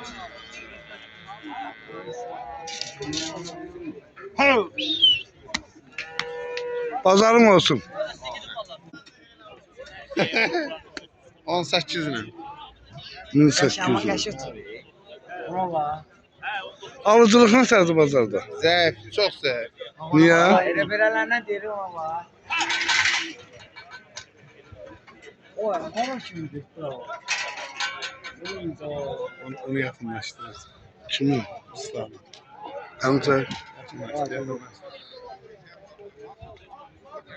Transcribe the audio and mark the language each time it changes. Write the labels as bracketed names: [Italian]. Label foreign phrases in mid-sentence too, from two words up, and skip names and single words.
[Azerbaijani] Bazarın olsun. [Turkish] 18 mi? 1800. Buna bak. [Azerbaijani] Alıcılıq nəsədir bazarda? [Turkish] Zayıf, çok zayıf. [Azerbaijani] Niyə? Elə verələrindən deyir ona bak. O, hava kimdir? Bravo. [Turkish] Onu yakınlaştırırız. [Azerbaijani] Kimi? İslam. Həmçə.